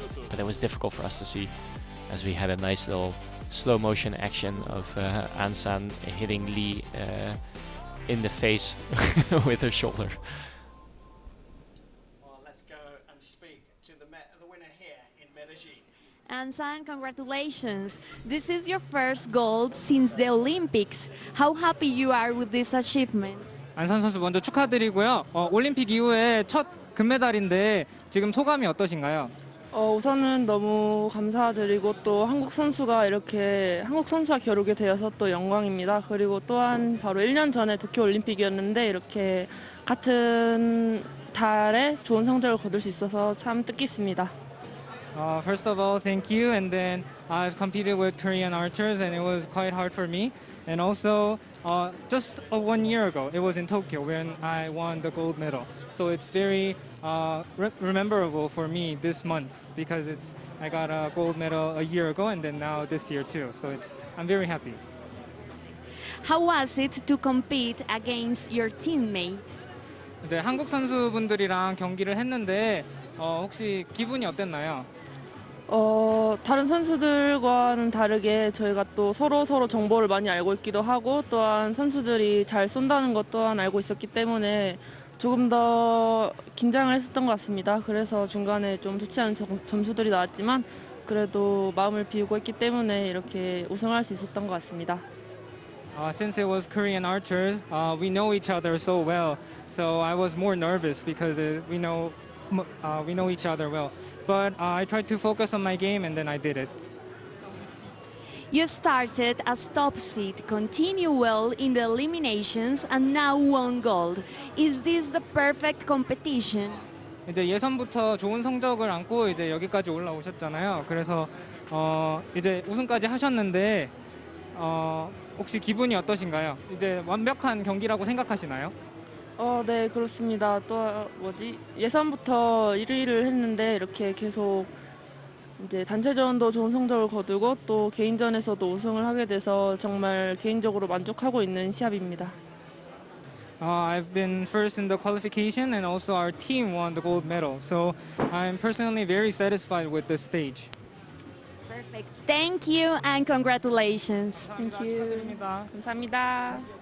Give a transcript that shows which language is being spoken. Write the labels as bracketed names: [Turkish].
[English] But it was difficult for us to see, as we had a nice little slow motion action of An San hitting Lee in the face with her shoulder. Well, let's go and speak to the winner here in Medellin. An San, congratulations. This is your first gold since the Olympics. How happy you are with this achievement? [Korean] 안산 선수 먼저 축하드리고요. 올림픽 이후에 첫 금메달인데 지금 소감이 어떠신가요? 우선은 너무 감사드리고 또 한국 선수가 겨루게 되어서 또 영광입니다. 그리고 또한 바로 1년 전에 도쿄올림픽이었는데 이렇게 같은 달에 좋은 성적을 거둘 수 있어서 참 뜻깊습니다. [English] First of all, thank you. And then I've competed with Korean archers and it was quite hard for me. And also, just 1 year ago, it was in Tokyo when I won the gold medal. So it's very rememberable for me this month because I got a gold medal a year ago and then now this year too. So I'm very happy. How was it to compete against your teammate? [Korean] 이제 한국 선수분들이랑 경기를 했는데 혹시 기분이 어땠나요? 다른 선수들과는 다르게 저희가 또 서로 정보를 많이 알고 있기도 하고 또한 선수들이 잘 쏜다는 것 또한 알고 있었기 때문에 조금 더 긴장을 했었던 것 같습니다. 그래서 중간에 좀 좋지 않은 점수들이 나왔지만 그래도 마음을 비우고 했기 때문에 이렇게 우승할 수 있었던 것 같습니다. [English] Since it was Korean archers, we know each other so well. So I was more nervous because we know each other well. But I tried to focus on my game and then I did it. You started as top seed, continue well in the eliminations and now won gold. Is this the perfect competition? [Korean] 이제 예선부터 좋은 성적을 안고 이제 여기까지 올라오셨잖아요. 그래서 이제 우승까지 하셨는데 혹시 기분이 어떠신가요? 이제 완벽한 경기라고 생각하시나요? 네, 그렇습니다. 또 예선부터 1위를 했는데 이렇게 계속 이제 단체전도 좋은 성적을 거두고 또 개인전에서도 우승을 하게 돼서 정말 개인적으로 만족하고 있는 시합입니다. [English] I've been first in the qualification and also our team won the gold medal. So I'm personally very satisfied with this stage. Perfect. Thank you and congratulations. Thank you. [Korean] 축하드립니다. 감사합니다.